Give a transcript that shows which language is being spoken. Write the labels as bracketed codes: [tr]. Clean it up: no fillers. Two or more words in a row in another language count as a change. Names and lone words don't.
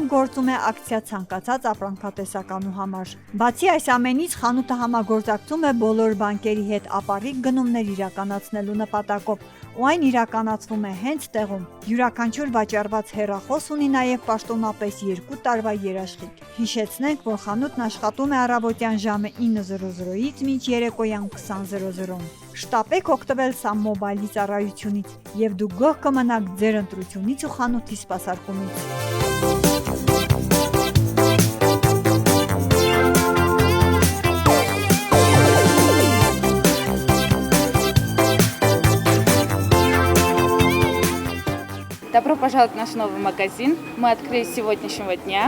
[hy] գործում է ակցիա ցանկացած ապրանքատեսականու համար։ Բացի այս ամենից, խանութը համագործակցում է բոլոր բանկերի հետ ապառիկ գնումներ իրականացնելու նպատակով, ու այն իրականացվում է հենց տեղում։ Յուրաքանչյուր վաճառված հեռախոս ունի նաև պաշտոնապես 2 տարվա երաշխիք։ Հիշեցնենք, որ խանութն աշխատում է առավոտյան ժամը 9:00-ից մինչ երեկոյան 20:00-ում։ Շտապեք օգտվել Սամմոբայլի ծառայությունից, և դուք գոհ կմնաք ձեր ընտրությունից ու խանութի սպասարկումից։ [ru] Добро пожаловать в наш новый магазин. Мы открылись с сегодняшнего дня.